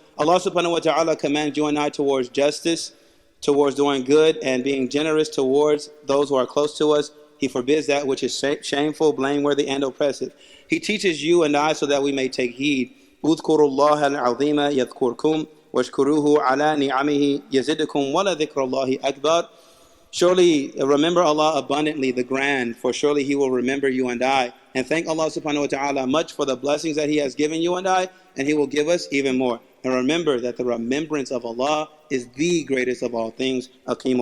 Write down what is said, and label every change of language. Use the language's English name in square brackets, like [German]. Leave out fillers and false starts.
[English] Allah subhanahu wa ta'ala commands you and I towards justice, towards doing good and being generous towards those who are close to us. He forbids that which is shameful, blameworthy, and oppressive. He teaches you and I so that we may take heed. [Arabic] اذكروا الله العظيم يذكركم واشكروه على نعمه يزدكم ولذكر الله أكبر. [English] Surely remember Allah abundantly, the grand, for surely He will remember you and I. And thank Allah subhanahu wa ta'ala much for the blessings that He has given you and I, and He will give us even more. And remember that the remembrance of Allah is the greatest of all things. Aqimu